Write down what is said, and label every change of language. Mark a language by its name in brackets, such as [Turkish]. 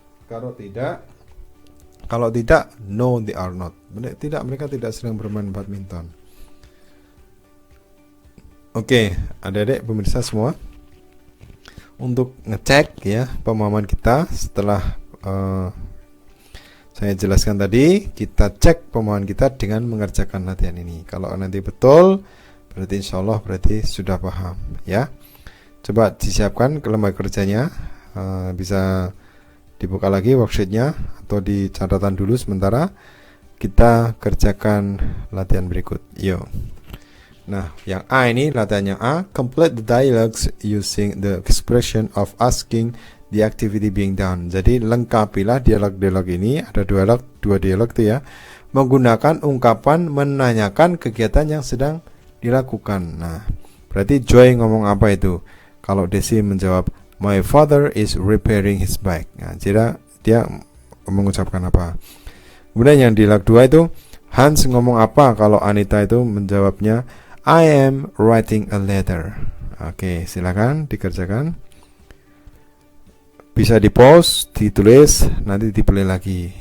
[Indonesian] Kalau tidak, [English] no they are not. [Indonesian] Tidak, mereka tidak sedang bermain badminton. Oke, adik-adik pemirsa semua, untuk ngecek ya pemahaman kita setelah saya jelaskan tadi, kita cek pemahaman kita dengan mengerjakan latihan ini. Kalau nanti betul, berarti insya Allah berarti sudah paham ya. Coba disiapkan ke lembar kerjanya, bisa dibuka lagi worksheetnya atau di catatan dulu sementara. Kita kerjakan latihan berikut. Yuk. Nah, yang A ini latihannya A. [English] Complete the dialogues using the expression of asking the activity being done. [Indonesian] Jadi lengkapilah dialog-dialog ini. Ada dua dialog tuh ya. Menggunakan ungkapan menanyakan kegiatan yang sedang dilakukan. Nah, berarti Joy ngomong apa itu? Kalau Desi menjawab, [English] my father is repairing his bike. [Indonesian] Nah, jadi dia mengucapkan apa? Kemudian yang dialog 2 itu Hans ngomong apa? Kalau Anita itu menjawabnya, [English] I am writing a letter. [Indonesian] Oke, silakan dikerjakan. Bisa di-pause, ditulis, nanti di-play lagi.